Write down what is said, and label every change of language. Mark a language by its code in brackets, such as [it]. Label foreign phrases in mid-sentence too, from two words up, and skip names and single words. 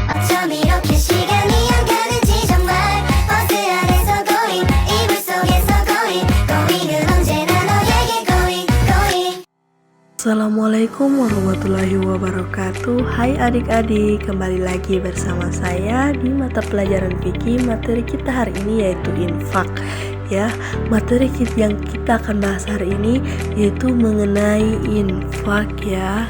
[ko] 좀 이렇게 시간이 안 가는지 정말 버스 안에서 going 이불 속에서 going은 언제나 너에게 going. [ar] السلام عليكم ورحمة الله وبركاته. [id] Hai adik-adik, kembali lagi bersama saya di mata pelajaran fikih. Materi kita hari ini yaitu infak. Ya, materi yang kita akan bahas hari ini yaitu mengenai infak ya.